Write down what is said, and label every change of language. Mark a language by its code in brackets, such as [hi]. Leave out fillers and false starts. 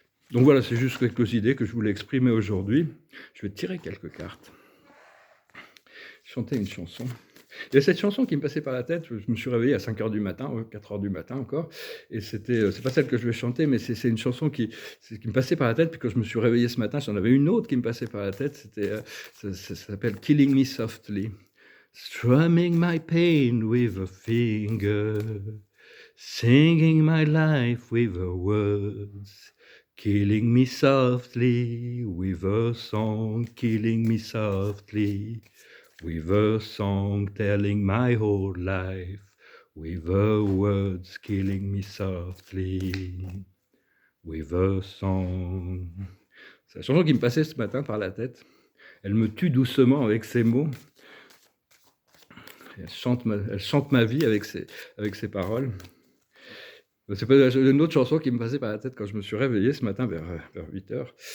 [fr] Donc voilà, c'est juste quelques idées que je voulais exprimer aujourd'hui. Je vais tirer quelques cartes. Chanter une chanson. Il y a cette chanson qui me passait par la tête, je me suis réveillé à 5h du matin, 4h du matin encore, et c'est pas celle que je vais chanter, mais c'est une chanson qui me passait par la tête, puis quand je me suis réveillé ce matin, j'en avais une autre qui me passait par la tête, ça s'appelle Killing Me Softly. [en] Strumming my pain with a finger, singing my life with a words, killing me softly with a song, killing me softly with a song telling my whole life, with a words killing me softly, with a song. [fr] C'est la chanson qui me passait ce matin par la tête. Elle me tue doucement avec ses mots. Elle chante ma vie avec ses paroles. C'est pas une autre chanson qui me passait par la tête quand je me suis réveillé ce matin vers 8h.